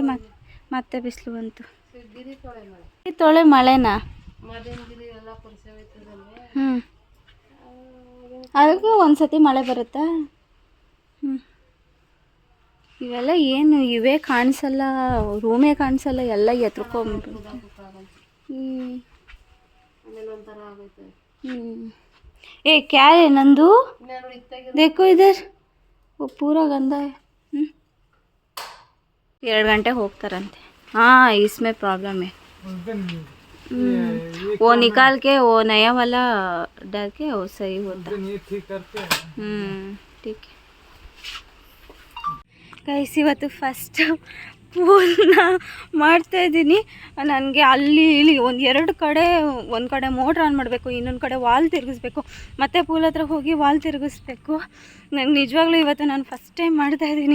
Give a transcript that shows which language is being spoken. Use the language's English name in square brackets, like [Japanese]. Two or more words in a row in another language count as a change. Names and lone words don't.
[Kannada] ಮತ್ತೆ ಬಿಸಿಲು ಬಂತು. ತೊಳೆ ಮಳೆನಾ? ಅದಕ್ಕೆ ಒಂದ್ಸತಿ ಮಳೆ ಬರುತ್ತಾ? ಇವೆಲ್ಲ ಏನು ಇವೇ ಕಾಣಿಸಲ್ಲ, ರೂಮೇ ಕಾಣಿಸಲ್ಲ, ಎಲ್ಲ ಎತ್ಕೊಂಡ್ಬಿಟ್ಟು. [Hindi] ए क्या है नंदू? देखो इधर, वो पूरा गंदा है. [Kannada] 2 ಗಂಟೆ ಹೋಗ್ತಾರಂತೆ. [Hindi] हाँ इसमें प्रॉब्लम है. वो निकाल के वो नया वाला डाल के वो सही होता. ठीक करते हैं. ठीक है [Kannada] ಗೈಸ್, ಇವತ್ತು ಫಸ್ಟ್ ಪೂಲ್ನ ಮಾಡ್ತಾಯಿದ್ದೀನಿ. ನನಗೆ ಅಲ್ಲಿ ಇಲ್ಲಿ ಒಂದು ಕಡೆ ಮೋಟ್ರ್ ಆನ್ ಮಾಡಬೇಕು, ಇನ್ನೊಂದು ಕಡೆ ವಾಲ್ ತಿರುಗಿಸ್ಬೇಕು, ಮತ್ತು ಪೂಲ್ ಹತ್ರ ಹೋಗಿ ವಾಲ್ ತಿರುಗಿಸ್ಬೇಕು. ನಂಗೆ ನಿಜವಾಗ್ಲೂ ಇವತ್ತು ನಾನು ಫಸ್ಟ್ ಟೈಮ್ ಮಾಡ್ತಾಯಿದ್ದೀನಿ.